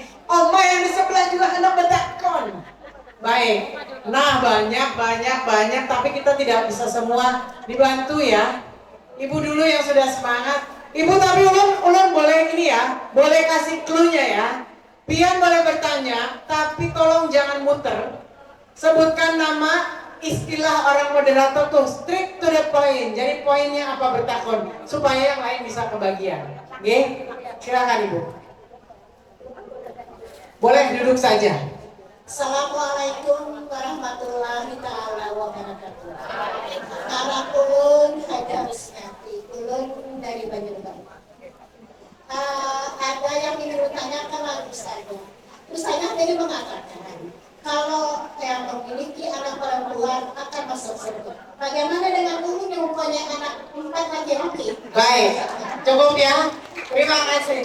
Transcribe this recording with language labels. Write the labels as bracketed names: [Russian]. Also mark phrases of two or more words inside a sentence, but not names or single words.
[Indonesian] Oma yang di sebelah juga anak betakon. Baik, nah banyak, tapi kita tidak bisa semua dibantu ya. Ibu dulu yang sudah semangat. Ibu tapi ulun boleh ini ya, boleh kasih clue-nya ya. Pian boleh bertanya, tapi tolong jangan muter. Sebutkan nama, istilah orang moderator tuh [English] straight to the point. [Indonesian] Jadi poinnya apa bertakon, supaya yang lain bisa kebagian. Oke, silakan Ibu. Boleh duduk saja. [Arabic] Assalamualaikum warahmatullahi taala wabarakatuh. [Banjar] Nama ulun Haja Rusmiati, ulun dari Banjarbaru. [Indonesian] Ada yang ingin ditanyakan lagi saya. Terus saya tadi mengatakan kalau yang memiliki anak perempuan akan masuk surga. Bagaimana dengan ulun yang mempunyai anak 4 laki-laki? Baik, cukup ya. Terima kasih.